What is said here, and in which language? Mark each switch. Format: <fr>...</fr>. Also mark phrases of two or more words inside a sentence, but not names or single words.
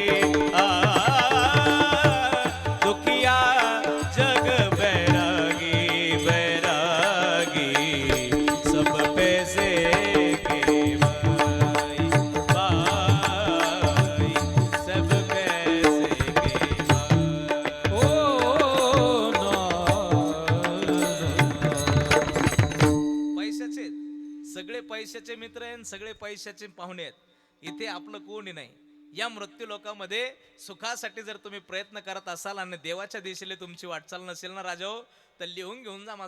<hi>दुखिया जग बैरागी, बैरागी सब पैसे के भाई, भाई सब पैसे के भाई. ओ</hi> <mr>पैशाचे सगळे पैशाचे मित्र आहेत, सगळे पैशाचे पाहुणे आहेत. इथे आपलं कोणी नाही. या मृत्यू लोकांमध्ये सुखासाठी जर तुम्ही प्रयत्न करत असाल आणि देवाच्या दिशेने तुमची वाटचाल नसेल ना राजाओ, तर लिहून घेऊन जा.</mr>